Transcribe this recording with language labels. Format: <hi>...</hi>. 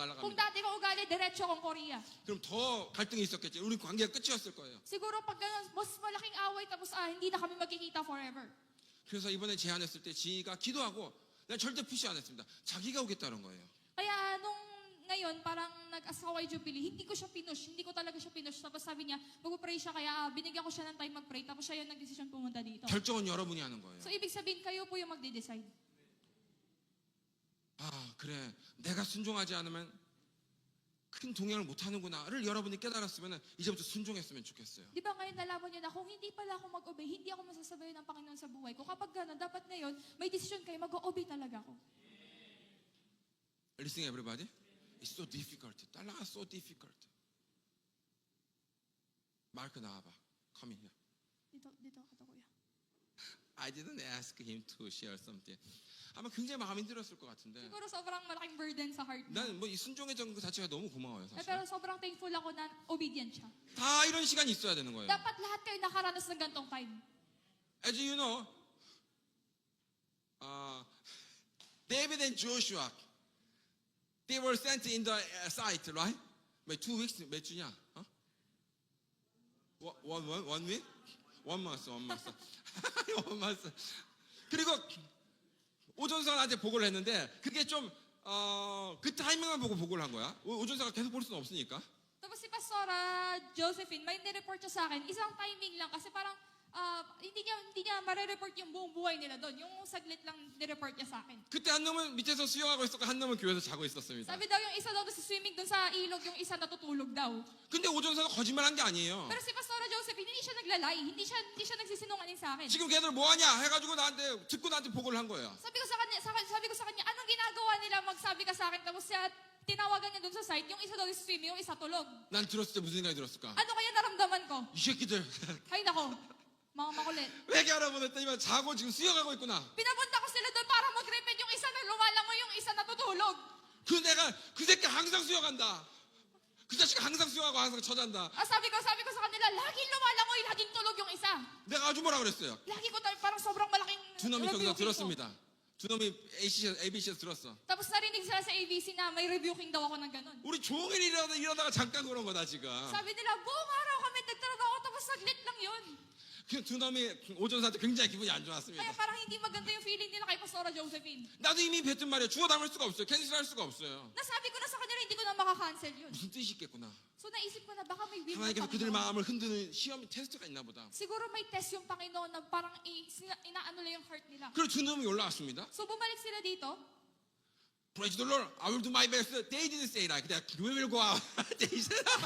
<tl>Kung dati ko ugali, diretso akong Korea.</tl> <ko>그럼 더 갈등이 있었겠지. 우리 관계가 끝이었을 거예요.</ko> <tl>Siguro pag ganun, mas malaking away tapos hindi na kami magkikita forever.</tl> <ko>그래서 이번에 제안했을 때 지희가 기도하고 난 절대 푸시 안 했습니다. 자기가 오겠다는 거예요.</ko> <tl>Kaya nung ngayon, parang nag-ask ako kay Jubilee, hindi ko siya pinush, hindi ko talaga siya pinush. Tapos sabi niya, mag-pray siya, kaya binigyan ko siya ng time mag-pray, tapos siya yung nag-decision pumunta dito.</tl> <ko>결정은 여러분이 하는 거예요.</ko> <tl>So ibig sabihin, kayo po yung magde-decide.</tl> <ko>그래. 내가 순종하지 않으면 큰 동행을 못 하는구나를 여러분이 깨달았으면 이제부터 순종했으면 좋겠어요.</ko> <tl>Di ba ngayon nalaman niyo na kung hindi pala ako mag-obey, hindi ako masasabayan ng Panginoon sa buhay ko. Kapag gano'n, dapat ngayon, may decision kayo, mag-obey talaga ako.</tl> <en>Listening everybody? It's so difficult. 달라가 so difficult. 마르크</en> <ko>나와봐.</ko> <en>Come here.</en> <tl>Dito ako to, kuya.</tl> <en>I didn't ask him to share something.</en> <ko>아마 굉장히 마음이 힘들었을 것 같은데.</ko> <tl>Siguro sobrang malaking burden sa heart niya.</tl> <ko>나는 이 순종의 정 자체가 너무 고마워요, 사실.</ko> <tl>Pero sobrang thankful ako na obedient siya.</tl> <ko>다 이런 시간이 있어야 되는 거예요.</ko> <tl>Dapat lahat kayo nakaranas ng gantong time.</tl> <en>As you know, David and Joshua, they were sent in the site, right? 2 weeks,</en> <ko>몇 주냐?</ko> <en>One week? One month. One month.</en> <ko>그리고 오전사한테 보고를 했는데 그게 좀 그 타이밍만 보고 보고를 한 거야. 오전사가 계속 볼 수는 없으니까.</ko> <tl>Tapos si Pastora Josephine, may nireport siya sa akin, isang timing lang kasi parang hindi niya mare-report yung buong buhay nila doon. Yung saglit lang nireport niya sa akin.</tl> <ko>그때 한 놈은 밑에서 수영하고 있었고 한 놈은 교회에서 자고 있었습니다.</ko> <tl>Sabi daw yung isa daw sa swimming doon sa ilog, yung isa natutulog daw.</tl> <ko>근데 오전사가 거짓말한 게 아니에요.</ko> <tl>Pero si Pastora Josephine, hindi siya naglalay, hindi siya nagsisinungaling sa akin.</tl> <ko>지금 걔들 뭐 하냐 해가지고 듣고 나한테 보고를 한 거예요.</ko> <tl>Sabi ko sa kanya, anong ginagawa nila magsabi ka sa akin? Tapos siya, tinawagan niya doon sa site, yung isa daw sa swimming, yung isa tulog.</tl> <ko>난 들었을 때 무슨 생각이 들었을까?</ko> <tl>Ano kaya naramdaman ko?</tl> <ko>이 새끼들</ko> <tl>Ay nako, mga makulit.</tl> <ko>회개하라 보냈더니만 자고 지금 수영하고 있구나.</ko> <tl>Pinapunta ko sila doon para mag-repent, yung isa na lumalangoy, yung isa natutulog.</tl> <ko>그 새끼 항상 수영한다. 그 자식이 항상 수영하고 항상 쳐잔다.</ko> <tl>Sabi ko sa kanila, laging lumalangoy, laging tulog yung isa.</tl> <ko>내가 아주 뭐라 그랬어요.</ko> <tl>Lagi ko parang sobrang malaking</tl> <ko>두 놈이 거기서</ko> <tl>rebuking ko.</tl> <ko>들었습니다. 두 놈이 ABC에서 들었어.</ko> <tl>Tapos narinig sila sa ABC na may rebuking daw ako ng ganun.</tl> <ko>우리 종일 일하다가 잠깐 그런 거다 지금.</ko> <tl>Sabi nila, buong araw kami nagtrabaho, tapos saglit lang yun.</tl> <ko>두 놈이 오전사한테 굉장히 기분이 안 좋았습니다.</ko> <tl>Kaya parang hindi maganda yung feeling nila kay Pastora Josephine.</tl> <ko>나도 이미 뱉은 말이야. 주워 담을 수가 없어요. 캔슬할 수가 없어요.</ko> <tl>Nasabi ko na sa kanila, hindi ko na makakancel yun.</tl> <ko>무슨 뜻이 있겠구나.</ko> <tl>So naisip ko na baka may will ng</tl> <ko>하나님께서 그들 마음을 흔드는 시험 테스트가 있나 보다.</ko> <tl>Siguro may test yung Panginoon na parang inaano lang yung heart nila.</tl> <ko>그리고 두 놈이 올라왔습니다.</ko> <tl>So bumalik sila dito.</tl> <en>Praise the Lord. I will do my best. They didn't say that. We will go out. They said.</en>